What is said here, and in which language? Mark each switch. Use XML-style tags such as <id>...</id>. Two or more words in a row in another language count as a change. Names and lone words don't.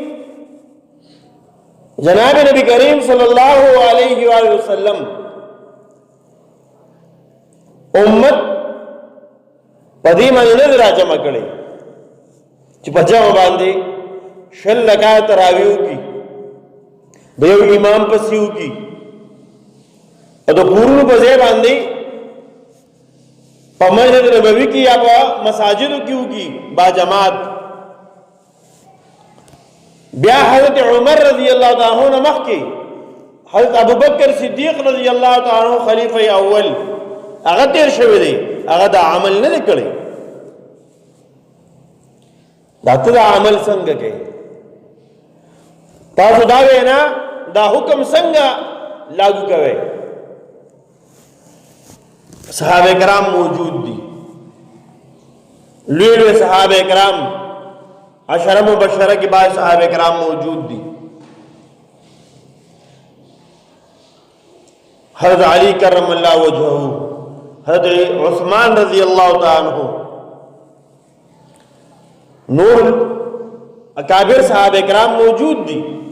<ps>جناب نبی کریم</ps> <ar>صلی الله علیه و آله وسلم</ar> <ps>امت پدې باندې نه راجمع کړي چې په جمع باندې شل رکعات تراویح کی د یو امام پسیو کی او د پورونو په ځای باندې په مسجد نبوي کې یا په مساجدو کې وکي با جماعت. بیا حضرت عمر</ps> <ar>رضی اللہ تعالی عنہ</ar> <ps>مخکې حضرت ابوبکر صدیق</ps> <ar>رضی اللہ تعالی عنہ</ar> <ps>خلیفہ اول هغه تیر شوی دی. هغه دا عمل نه کړی. دا ته عمل څنګه کوي؟ تاسو دا وینا دا حکم څنګه لاگو کوي؟ صحابه کرام موجود دي. لوی صحابه کرام</ps> <ur>عشرہ مبشرہ کے بعد صحابہ کرام موجود تھی. حضرت علی کرم اللہ وجہہ، حضرت عثمان رضی اللہ تعالیٰ عنہ، نور اکابر صحابہ کرام موجود تھی.</ur>